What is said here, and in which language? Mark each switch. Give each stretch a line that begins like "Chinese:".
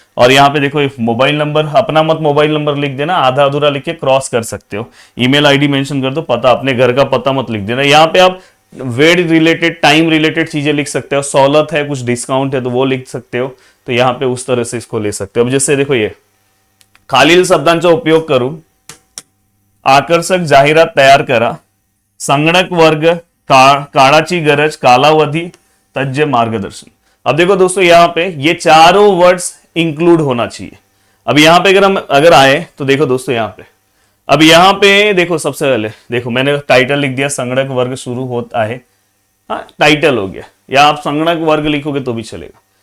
Hindi: और यहाँ पे देखो मोबाइल नंबर, अपना मत मोबाइल नंबर लिख देना, आधा अधूरा लिख के क्रॉस कर सकते हो। ईमेल आईडी मेंशन कर दो, पता अपने घर का पता मत लिख देना। यहाँ पे आप वेड रिलेटेड, टाइम रिलेटेड चीजें लिख सकते हो, सहूलत है, कुछ डिस्काउंट है तो वो लिख सकते हो। तो यहाँ पे उस तरह से इसको ले सकते हो। अब जैसे देखो, ये
Marathi: खालील शब्दांचा उपयोग करून आकर्षक जाहिरात तयार करा, संगणक वर्ग, काळाची गरज, कालावधी, तज्ञ मार्गदर्शन।
Hindi: अब देखो दोस्तों, यहाँ पे ये चारों वर्ड्स इंक्लूड होना चाहिए। अब यहाँ पे अगर आए तो देखो दोस्तों, यहाँ पे अब यहाँ पे देखो, सबसे पहले देखो मैंने टाइटल लिख दिया, संगणक वर्ग शुरू होता है, हाँ टाइटल हो गया, या आप संगणक वर्ग लिखोगे तो भी चलेगा।